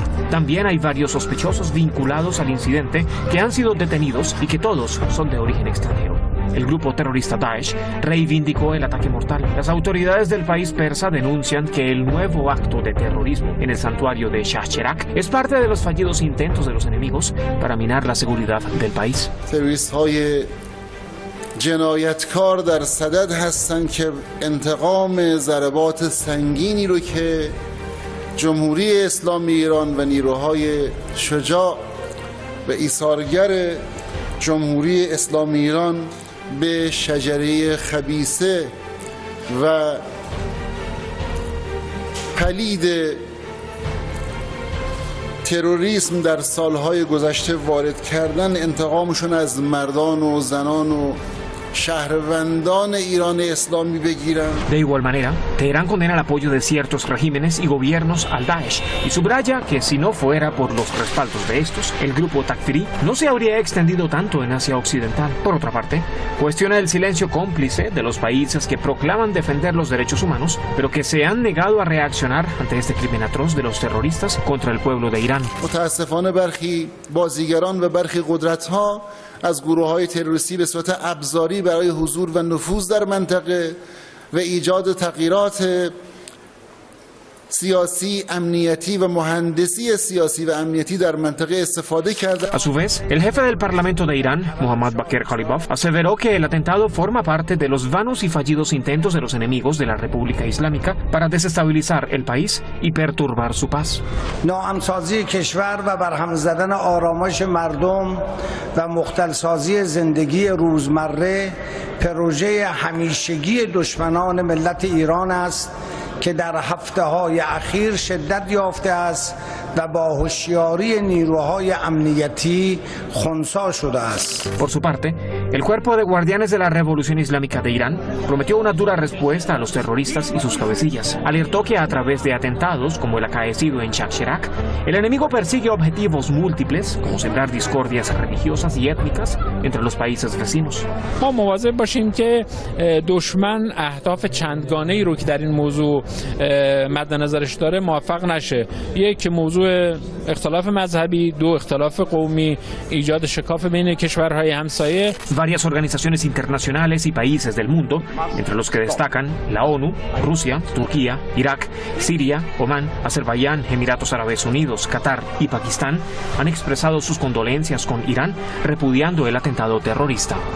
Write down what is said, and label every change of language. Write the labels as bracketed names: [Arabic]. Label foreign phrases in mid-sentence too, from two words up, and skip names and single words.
[Spanish] También hay varios sospechosos vinculados al incidente que han sido detenidos y que todos son de origen extranjero. El grupo terrorista Daesh reivindicó el ataque mortal. Las autoridades del país persa denuncian que el nuevo acto de terrorismo en el santuario de Shah Cheragh es parte de los fallidos intentos de los enemigos para minar la seguridad del país. [Persian] جنایتکار در صدد هستند که انتقام ضربات سنگینی رو که جمهوری اسلامی ایران و نیروهای شجاع و ایثارگر جمهوری اسلامی ایران به شجره خبیثه و پلید تروریسم در سالهای گذشته وارد کردن انتقامشون از مردان و زنان و شهروندان ایران اسلامی بگیرن. [Spanish] De igual manera, Teherán condena el apoyo de ciertos regímenes y gobiernos al Daesh y subraya que si no fuera por los respaldos de estos, el grupo Takfiri no se habría extendido tanto en Asia Occidental. Por otra parte, cuestiona el silencio cómplice de los países que proclaman defender los derechos humanos, pero que se han negado a reaccionar ante este crimen atroz de los terroristas contra el pueblo de Irán. [Persian] متاسفانه برخی بازیگران و برخی قدرت‌ها از گروه‌های تروریستی به صورت ابزاری برای حضور و نفوذ در منطقه و ایجاد تغییرات سیاسی، امنیتی و مهندسی سیاسی و امنیتی در منطقه استفاده کرده. [Spanish] A su vez, el jefe del Parlamento de Irán, Mohammad Bakir Khalibaf, aseveró que el atentado forma parte de los vanos y fallidos intentos de los enemigos de la República Islámica para desestabilizar el país y perturbar su paz. [Persian] ناامن‌سازی کشور و برهم زدن آرامش مردم و مختلسازی زندگی روزمره پروژه همیشگی دشمنان ملت ایران است که در هفته‌های اخیر شدت یافته است و با هوشیاری نیروهای امنیتی خنثی شده است. [Spanish] Por su parte, el Cuerpo de Guardianes de la Revolución Islámica de Irán prometió una dura respuesta a los terroristas y sus cabecillas. Alertó que a través de atentados como el acaecido en Shah Cheragh, el enemigo persigue objetivos múltiples como sembrar discordias religiosas y étnicas entre los países vecinos. [Persian] ما مواظب باشیم که دشمن اهداف چندگانه‌ای رو که در این موضوع مد نظرش داره موفق نشه. یک موضوع اختلاف مذهبی، 2 اختلاف قومی، ایجاد شکاف بین کشورهای همسایه. [Spanish] Varias organizaciones internacionales y países del mundo, entre los que destacan la ONU, Rusia, Turquía, Irak, Siria, Omán, Azerbaiyán, Emiratos Árabes Unidos, Qatar y Pakistán, han expresado sus condolencias con Irán, repudiando el atentado terrorista.